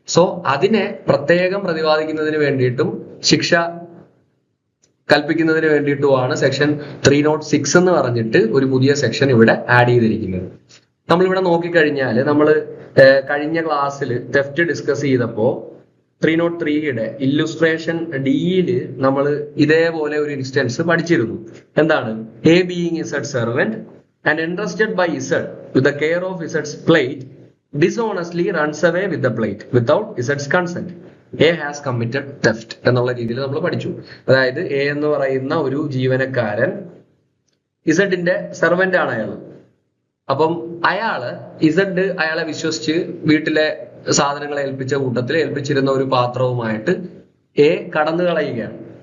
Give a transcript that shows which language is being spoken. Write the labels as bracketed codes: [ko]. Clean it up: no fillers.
[ml] So അതിനെ പ്രത്യേകം പ്രതിപാദിക്കുന്നതിന് വേണ്ടിയിട്ടും ശിക്ഷ കൽപ്പിക്കുന്നതിന് വേണ്ടിയിട്ടുമാണ് സെക്ഷൻ 306 എന്ന് പറഞ്ഞിട്ട് ഒരു പുതിയ സെക്ഷൻ ഇവിടെ ആഡ് ചെയ്തിരിക്കുന്നത്. നമ്മളിവിടെ നോക്കിക്കഴിഞ്ഞാൽ നമ്മൾ കഴിഞ്ഞ ക്ലാസ്സിൽ തെഫ്റ്റ് ഡിസ്കസ് ചെയ്തപ്പോൾ 303യുടെ ഇല്ലുസ്ട്രേഷൻ ഡിയില് നമ്മൾ ഇതേപോലെ ഒരു ഇൻസ്റ്റൻസ് പഠിച്ചിരുന്നു. എന്താണ്? [en] A being Z servant and entrusted by Z with the care of Z's plate dishonestly runs away with the plate without Z's consent. A has committed theft [ml] എന്നുള്ള രീതിയിൽ നമ്മൾ പഠിച്ചു. അതായത് എ എന്ന് പറയുന്ന ഒരു ജീവനക്കാരൻ ഇസഡിന്റെ സെർവന്റ് ആണ് അയാൾ. അപ്പം ഇസഡ് അയാളെ വിശ്വസിച്ച് വീട്ടിലെ സാധനങ്ങൾ ഏൽപ്പിച്ച കൂട്ടത്തിൽ ഏൽപ്പിച്ചിരുന്ന ഒരു പാത്രവുമായിട്ട് എ കടന്നു കളയുകയാണ്.